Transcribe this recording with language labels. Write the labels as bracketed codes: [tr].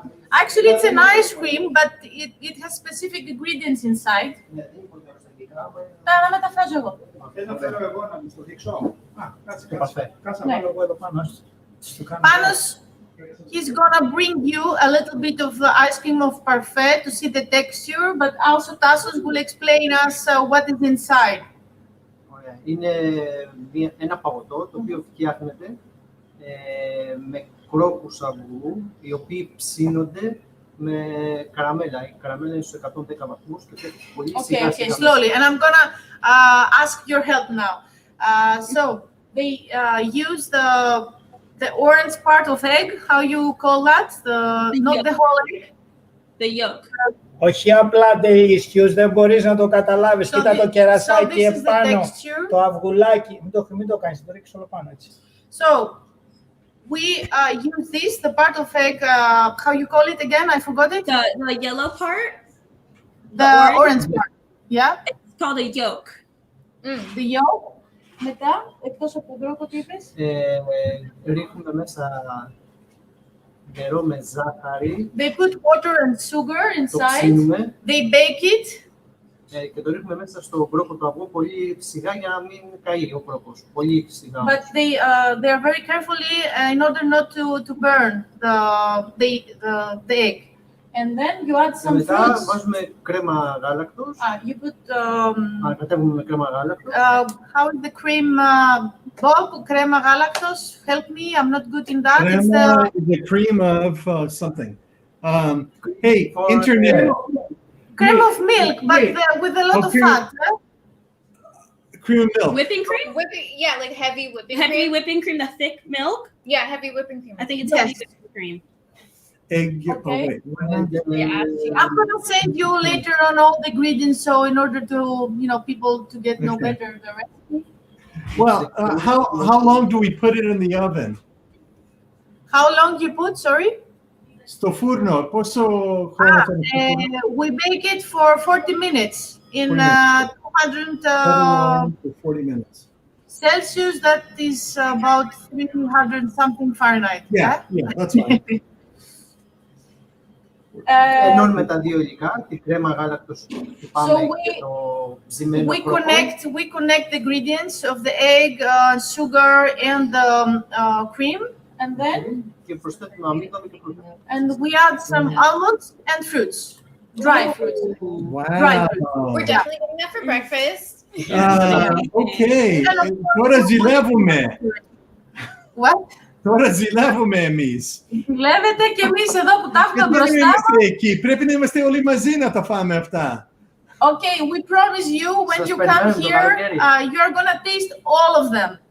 [en] Actually, it's an ice cream, but it has specific ingredients inside. [el] Να μεταφράζω εγώ. Να φέρω εγώ να μου το δείξω. Κάτσε να βάλω εγώ εδώ πάνω. [en] Panos, he's gonna bring you a little bit of the ice cream of parfait to see the texture, but also Tassos will explain us what is inside. [el] Είναι ένα παγωτό το οποίο φτιάχνεται με κρόκους αυγού, οι οποίοι ψήνονται με καραμέλα. Η καραμέλα είναι στους 110 βαθμούς και πέφτει πολύ σιγά σιγά. [en] Okay, slowly. And I'm gonna ask your help now. So they use the orange part of egg. How you call that? Not the whole egg. The yolk. [el] Όχι απλά delicious, δεν μπορείς να το καταλάβεις. Κοίτα το κερασάκι επάνω, το αυγουλάκι. Μην το κάνεις, το ρίξεις όλο πάνω έτσι. [en] So we use this, the part of egg, how you call it again? I forgot it. The yellow part? The orange part. Yeah? It's called a yolk. The yolk. [el] Μετά, εκτός από τον τρόπο, τι είπες? Ρίχνουμε μέσα νερό με ζάχαρη. [en] They put water and sugar inside. [el] Το ψήνουμε. [en] They bake it. [el] Και το ρίχνουμε μέσα στον κρόκο του αυγού πολύ σιγά για να μην καεί ο κρόκος. Πολύ σιγά. [en] But they are very carefully in order not to burn the egg. And then you add some fruits. [el] Μετά βάζουμε κρέμα γάλακτος. [en] You put. [el] Ανακατεύουμε με κρέμα γάλακτος. [en] How is the cream? [el] Bob, κρέμα γάλακτος. [en] Help me, I'm not good in that. Crema is the cream of something. Hey, internet. Cream of milk, but with a lot of fat. Cream and milk. Whipping cream? Yeah, like heavy whipping Heavy cream. whipping cream, the thick milk? Yeah, heavy whipping cream. I think it's Yes. heavy whipping cream. Egg. Oh, Okay. wait. And, I'm gonna send you later on all the ingredients, so in order to people to get know Okay. better the recipe. Well, how long do we put it in the oven? How long you put? Sorry. [it] Sto forno, posso... [en] We bake it for 40 minutes in 200 for 40 minutes. Celsius. That is about 300 something Fahrenheit. Yeah, that's fine. [el] ενώνουμε τα δύο υλικά, τη κρέμα γάλακτος του πάμε και το ψημένο κρόκο. [en] We connect the ingredients of the egg, sugar, and the cream, and then [el] Και προσθέτουμε αμύγδαλο και φρούτα. [en] and we add some almonds and fruits, dry fruits. Wow. We're definitely getting that for breakfast. [el] Okay. Τώρα ζηλεύουμε. [en] What? [el] Τώρα ζηλεύουμε εμείς. Βλέπετε και εμείς εδώ που τα έχουμε Γιατί δεν μπροστά. είμαστε εκεί. Πρέπει να είμαστε όλοι μαζί να τα φάμε αυτά. [en] Okay, we promise you when you come here, you're gonna taste all of them.